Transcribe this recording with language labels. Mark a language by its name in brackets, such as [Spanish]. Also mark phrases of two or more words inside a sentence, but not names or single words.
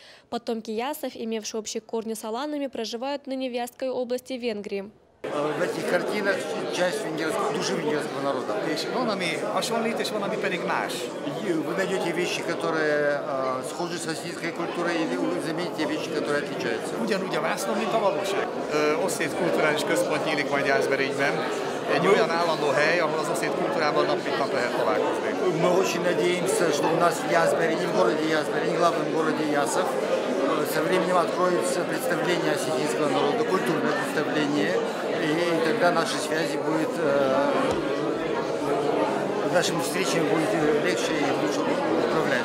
[Russian] Потомки ясов, имевшие общие корни с аланами, проживают ныне в Вятской области Венгрии. В этих картинах часть души венгерского народа. Вы найдете вещи, которые схожи с осетинской культурой, или вы заметите вещи, которые отличаются. [Hungarian] Ugyanúgy a vásznon, mint a valóság. Oszét kulturális központ nyílik majd Jászberényben. Egy olyan állandó hely, ahol az oszét kultúrában nap mint nap lehet találkozni. [Russian] Мы очень надеемся, что у нас в Ясберине, в городе Ясберине, главном городе Ясов, со временем откроется представление осетинского народа, культурное представление, и тогда наши связи будут, нашими встречами будет легче и лучше управлять.